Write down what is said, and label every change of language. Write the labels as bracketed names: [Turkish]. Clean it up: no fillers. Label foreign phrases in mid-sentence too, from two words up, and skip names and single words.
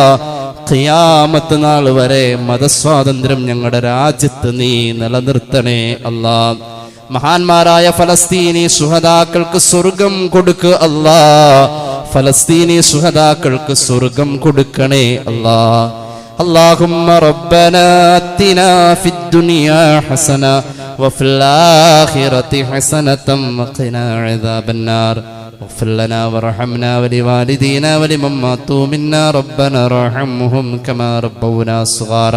[Malayalam] ഖിയാമത്ത് നാൾ വരെ മതസ്വാതന്ത്ര്യം ഞങ്ങളുടെ രാജ്യത്ത് നീ നിലനിർത്തണേ അല്ലാ. മഹാന്മാരായ ഫലസ്തീനി ശുഹദാക്കൾക്ക് സ്വർഗം കൊടുക്ക് അല്ലാ. ഫലസ്തീനി ശുഹദാക്കൾക്ക് സ്വർഗം കൊടുക്കണേ അല്ലാ. [Arabic] اللهم ربنا آتنا في الدنيا حسنة وفي الآخرة حسنة وقنا عذاب النار. اغفر لنا وارحمنا ولوالدينا ولمن ماتوا منا ربنا ارحمهم كما ربونا صغارا.